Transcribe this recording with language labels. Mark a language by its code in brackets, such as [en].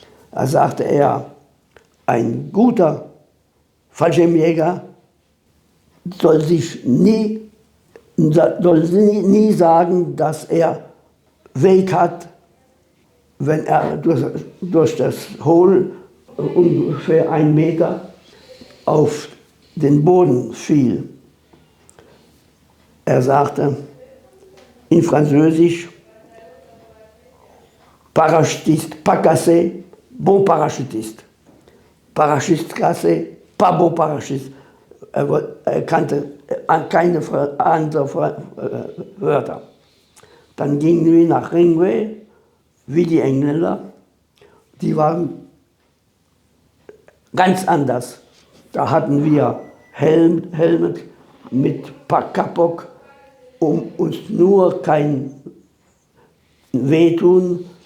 [de] Da sagte er, ein guter Fallschirmjäger soll nie sagen, dass er Weg hat, wenn er durch das Hohl ungefähr 1 Meter auf den Boden fiel. Er sagte in Französisch, [fr] Parachutiste pas cassé, bon parachutiste. Parachutiste cassé, pas bon parachutiste. [de] Er kannte keine anderen Wörter. Dann gingen wir nach Ringway, wie die Engländer. Die waren ganz anders. Da hatten wir Helme mit Pakapok, um uns nur kein Wehtun.